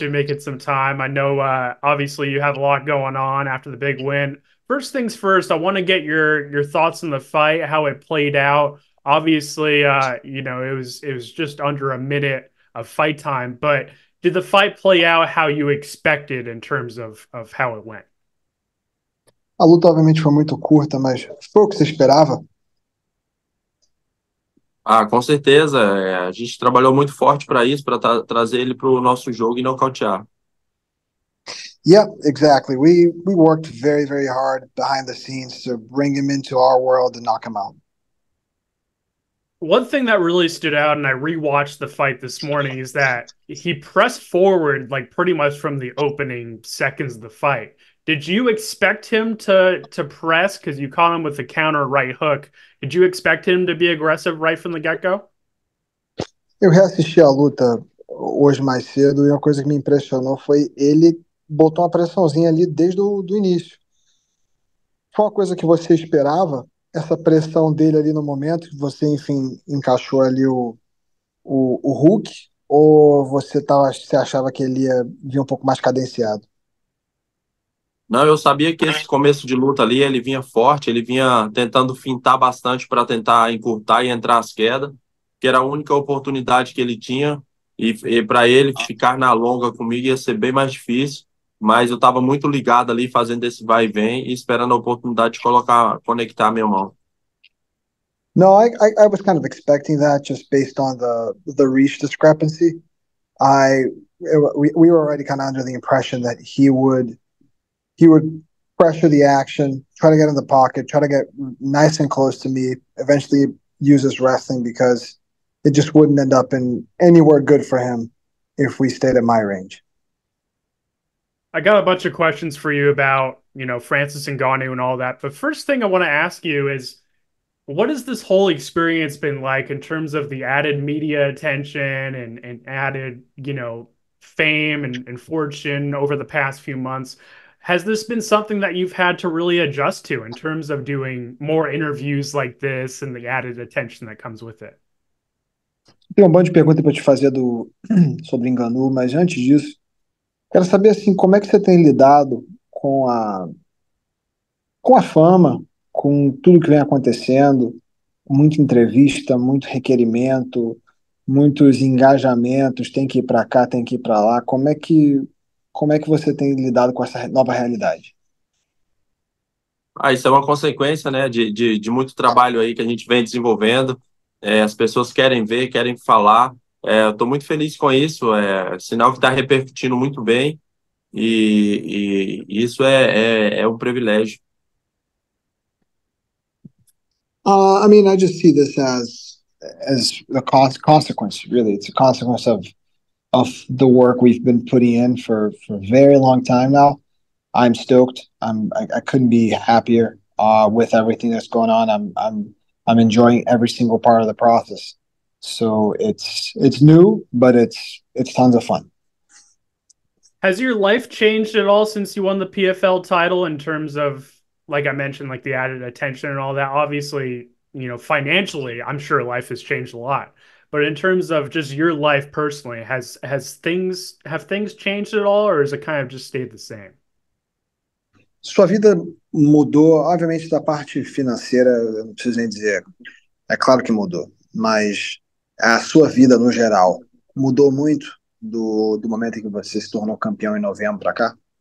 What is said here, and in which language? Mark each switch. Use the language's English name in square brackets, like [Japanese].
[English] you making some time. I know, obviously, you have a lot going on after the big win. First things first, I want to get your thoughts on the fight, how it played out. Obviously, it was just under a minute of fight time, but did the fight play out how you expected in terms of how it went? [Portuguese] A luta obviamente foi muito curta, mas foi o que você esperava? Ah, com certeza. A gente trabalhou muito forte para isso, para trazer ele para o nosso jogo e nocautear. [English] Yeah, exactly. We worked very, very hard behind the scenes to bring him into our world and knock him out. One thing that really stood out, and I rewatched the fight this morning, is that he pressed forward like pretty much from the opening seconds of the fight. Did you expect him to press because you caught him with the counter right hook? Did you expect him to be aggressive right from the get go? [Portuguese] Eu reassisti a luta hoje mais cedo e uma coisa que me impressionou foi ele botou uma pressãozinha ali desde o do início. Foi uma coisa que você esperava, essa pressão dele ali no momento que você, enfim, encaixou ali o hook, ou você achava que ele ia vir um pouco mais cadenciado? Não, eu sabia que esse começo de luta ali, ele vinha forte, ele vinha tentando fintar bastante para tentar encurtar e entrar as quedas, que era a única oportunidade que ele tinha, e para ele ficar na longa comigo ia ser bem mais difícil, mas eu estava muito ligado ali, fazendo esse vai e vem e esperando a oportunidade de conectar a minha mão. [English] No, I was kind of expecting that just based on the reach discrepancy. I we were already kind of under the impression that he would pressure the action, try to get in the pocket, try to get nice and close to me, eventually use his wrestling because it just wouldn't end up in anywhere good for him if we stayed at my range. I got a bunch of questions for you about, Francis Ngannou and all that. But first thing I want to ask you is what has this whole experience been like in terms of the added media attention and added, fame and fortune over the past few months? Has this been something that you've had to really adjust to in terms of doing more interviews like this and the added attention that comes with it? [Portuguese] Tem um monte de perguntas para te fazer sobre Ngannou, mas antes disso, quero saber assim, como é que você tem lidado com a fama, com tudo que vem acontecendo, muita entrevista, muito requerimento, muitos engajamentos, tem que ir para cá, tem que ir para lá. Como é que você tem lidado com essa nova realidade? Ah, isso é uma consequência, né, de muito trabalho aí que a gente vem desenvolvendo. As pessoas querem ver, querem falar. Eu estou muito feliz com isso. É sinal que está repercutindo muito bem e isso é um privilégio. [English] I mean, I just see this as a consequence. Really, it's a consequence of the work we've been putting in for a very long time now. I'm stoked. I couldn't be happier with everything that's going on. I'm enjoying every single part of the process. So it's new, but it's tons of fun. Has your life changed at all since you won the PFL title in terms of, like I mentioned, like the added attention and all that? Obviously, financially, I'm sure life has changed a lot. But in terms of just your life personally, have things changed at all, or has it kind of just stayed the same? [Portuguese] Sua vida mudou, obviamente, da parte financeira, eu não preciso nem dizer. É claro que mudou, mas a sua vida no geral mudou muito do momento em que você se tornou campeão em novembro para cá?